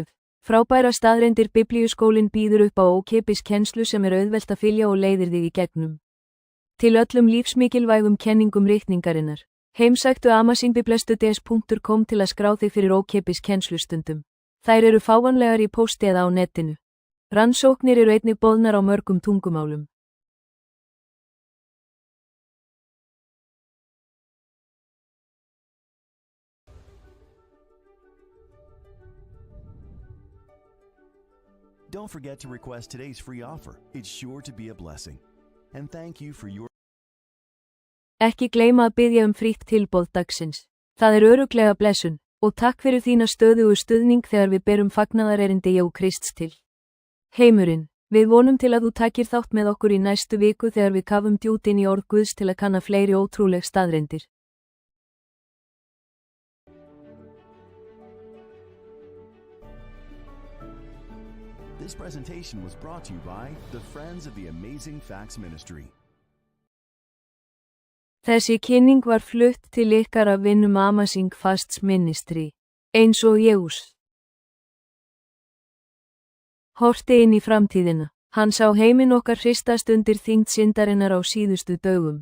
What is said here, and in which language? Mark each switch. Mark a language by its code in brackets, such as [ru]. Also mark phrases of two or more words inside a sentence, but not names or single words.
[is] Frábæra staðreyndir Biblíuskólinn býður upp á ókeypis kennslu sem auðvelt að fylja og leiðir þig í gegnum. Til öllum lífsmikilvægum kenningum ritningarinnar. Heimsæktu amazingbiblestudés.com til að skrá þig fyrir ókeypis kennslustundum. Þær eru fáanlegar í pósti eða á netinu. Rannsóknir eru einnig boðnar á mörgum tungumálum. [en] Don't forget to request today's free offer. It's sure to be a blessing. And thank you for your... [is] Ekki gleyma að biðja frítt tilboð dagsins. Það örugglega blessun. Og takk fyrir þína stöðugu stuðning þegar við berum fagnaðarerindi Jesú Krists til. Heimurinn, við vonum til að þú takir þátt með okkur í næstu viku þegar við kafum djút inn í orð Guðs til að kanna fleiri ótrúleg staðreyndir. [en] This presentation was brought to you by the Friends of the Amazing Facts Ministry. [is] Þessi kynning var flutt til ykkar af vinnum Amazing Fasts Ministry, eins og Jesús. Horti inn í framtíðina, hann sá heiminn okkar hristast undir þyngd syndarinnar á síðustu dögum.